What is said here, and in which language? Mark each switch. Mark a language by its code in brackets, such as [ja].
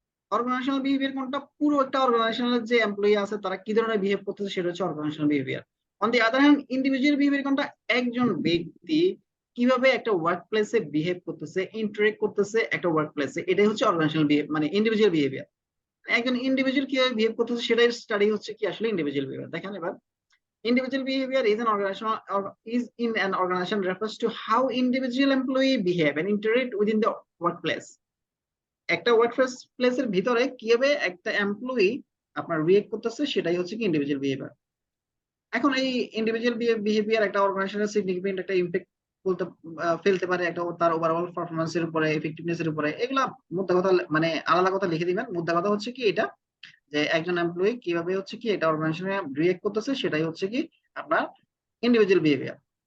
[bn] Organisational behaviour কোনটা? পুরো একটা অর্গানাইজেশনের যে এমপ্লয়ি আছে তারা কি ধরনের বিহেভ করতেছে সেটা হচ্ছে organisational behaviour. [en] on the other hand [bn] individual behaviour কোনটা? একজন ব্যক্তি কিভাবে একটা ওয়ার্ক প্লেসে বিহেভ করতেছে, ইন্টারেক্ট করতেছে একটা ওয়ার্ক প্লেসে, এটাই হচ্ছে অর্গানাইজেশনাল মানে ইন্ডিভিজুয়াল বিহেভিয়ার। একজন ইন্ডিভিজুয়াল কিভাবে বিহেভ করতেছে সেটাই স্টাডি হচ্ছে কি আসলে ইন্ডিভিজুয়াল বিহেভিয়ার। দেখেন এবার, [en] individual behavior is an organizational or is in an organization refers to how individual employee behave and interact within the workplace. [bn] একটা প্লেসের ভিতরে কিভাবে একটা এমপ্লয়ি আপনার রিয়েক্ট করতেছে সেটাই হচ্ছে কি ইন্ডিভিজুয়াল বিহেভিয়ার। এখন এই ইন্ডিভিজুয়াল বিহেভিয়ার একটা অর্গানাইজেশনের সিগনিফিকেন্ট একটা ইমপ্যাক্ট ফেলতে পারে একটা তার ওভারঅল পারফরমেন্সের উপরে, এফেক্টিভনেস এর উপরে। এগুলা মুদ্রা কথা মানে আলাদা কথা লিখে দিবেন। মুদ্রা কথা হচ্ছে কি এটা যে একজন এমপ্লয়ি কিভাবে হচ্ছে কি এটা অর্গানাইজেশনে রিয়েক্ট করতেছে সেটাই হচ্ছে কি আপনার ইন্ডিভিজুয়াল বিহেভিয়ার।